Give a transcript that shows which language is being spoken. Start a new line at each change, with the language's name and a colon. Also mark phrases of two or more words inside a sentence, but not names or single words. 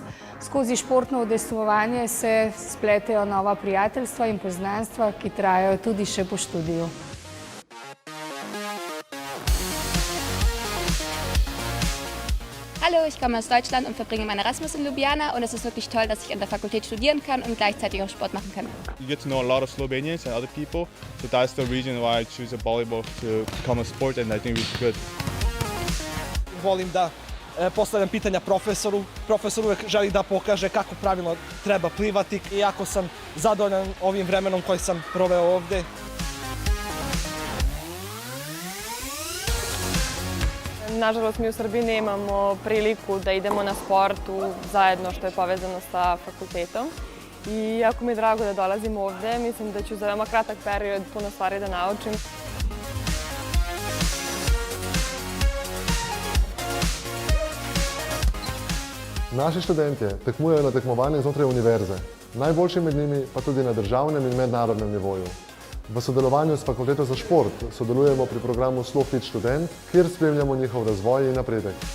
Slovenian: Skozi športno udejstvovanje se spletejo nova prijateljstva in poznanstva, ki trajajo tudi še po študiju.
German: Hallo, ich komme aus Deutschland und verbringe meinen Erasmus in Ljubljana und es ist wirklich toll, dass ich an der Fakultät studieren kann und gleichzeitig auch Sport machen kann.
English: You get to know a lot of Slovenians and other people, so that's the reason why I choose volleyball to become a sport and I think it's good.
Serbian: Volim da postavljam pitanja profesoru. Profesor uvek želi da pokaže kako pravilno treba plivati. Iako sam zadovoljan ovim vremenom koji sam proveo ovde. Nažalost, mi u Srbiji nemamo priliku da idemo na sport zajedno što je povezano sa fakultetom. I jako mi je drago da dolazim ovde, mislim da ću za veoma kratak period puno stvari da naučim.
Slovenian: Naši študentje tekmujejo na tekmovanjih znotraj univerze, najboljši med njimi pa tudi na državnem in mednarodnem nivoju. V sodelovanju s Fakulteto za šport sodelujemo pri programu SLOfit študent, kjer spremljamo njihov razvoj in napredek.